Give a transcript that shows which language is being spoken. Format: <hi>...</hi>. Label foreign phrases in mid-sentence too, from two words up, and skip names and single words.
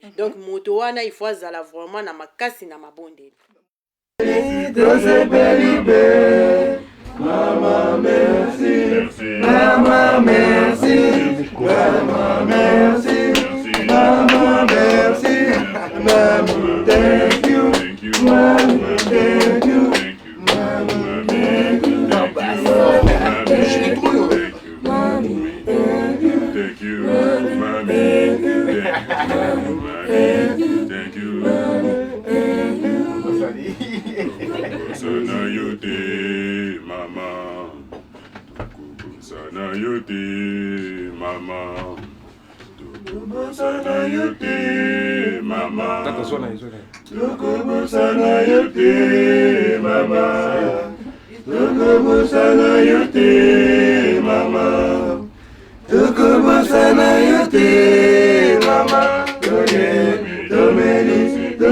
<ln>Donc moto wana</ln> <fr>il faut</fr> <ln>azala vraiment na makasi na mabondeli.</ln> <fr>Maman merci, maman merci, maman merci, maman merci,</fr> <en>maman thank you, maman thank you, maman thank you, thank you, thank you,</en> <sw>Sana yote mama, sana yote mama, sana yote mama, sana yote mama, sana yote mama, sana yote mama, domeni,</sw>